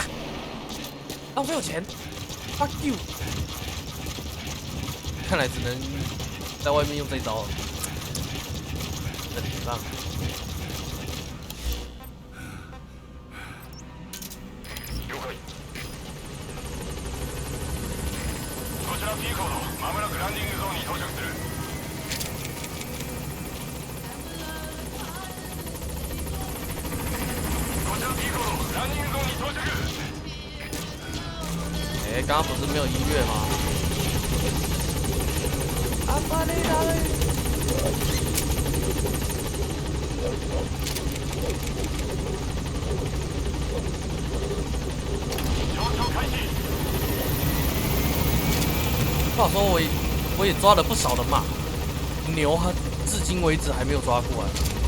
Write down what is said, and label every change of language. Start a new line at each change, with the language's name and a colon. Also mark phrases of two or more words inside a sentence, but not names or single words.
Chinese: 浪费我钱 ！
English: Fuck you！
Chinese: 看来只能在外面用这一招了，这里没办法。
Japanese: P コードまもなくランディングゾーンに到着する。こちら P コードランディングゾーンに到着。
Chinese: 哎，刚刚不是没有音乐吗？阿巴雷达雷。话说我也抓了不少的马，牛还至今为止还没有抓过来，